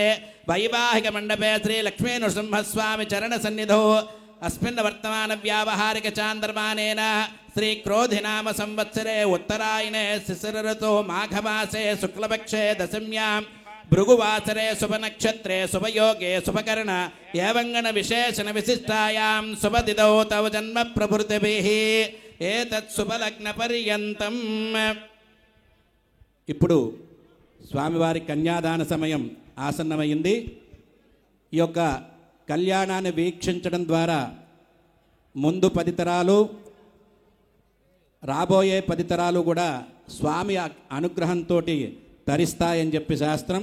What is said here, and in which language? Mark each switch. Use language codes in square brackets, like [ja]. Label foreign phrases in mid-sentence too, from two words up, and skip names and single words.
[sa] वैवाहिकमण्डपे श्रीलक्ष्मीनृसिंहस्वामी चरणसन्निधौ अस्मिन् वर्तमान व्यावहारिक चान्द्रमानेन श्री क्रोधिनाम संवत्सरे उत्तरायणे शिशिर ऋतु माघमासे शुक्लपक्षे दशम्यां भृगुवासरे शुभनक्षत्रे शुभयोगे शुभकर्ण एवंगण विशेषण विशिष्टायां शुभतिथौ तव जन्म प्रभृतिभिः एतत् शुभलग्न पर्यन्तं। [te] ఇప్పుడు స్వామివారి కన్యాదాన సమయం ఆసన్నమైంది। ఈ యొక్క కళ్యాణాన్ని వీక్షించడం ద్వారా ముందు 10 తరాలు రాబోయే 10 తరాలు కూడా స్వామి అనుగ్రహంతో తరిస్తాయని చెప్పి శాస్త్రం।